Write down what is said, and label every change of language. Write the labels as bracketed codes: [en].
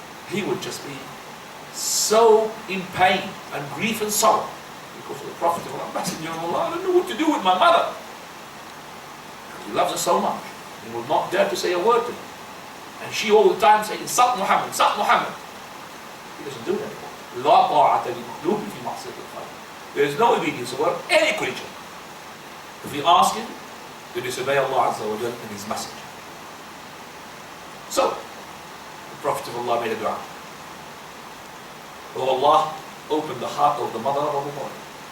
[en] He would just be so in pain and grief and sorrow because of the Prophet of Allah, Messenger of Allah. I don't know what to do with my mother. He loves her so much. He would not dare to say a word to her. And she all the time saying, insult Muhammad, insult Muhammad. He doesn't do that anymore. [ar] لا طاعة لمخلوق في معصية الخالق. [en] There is no obedience over any creature if we ask him to disobey Allah Azza wa Jal and His Messenger. So, the Prophet of Allah made a dua. Oh Allah, opened the heart of the mother of Abu Hurairah.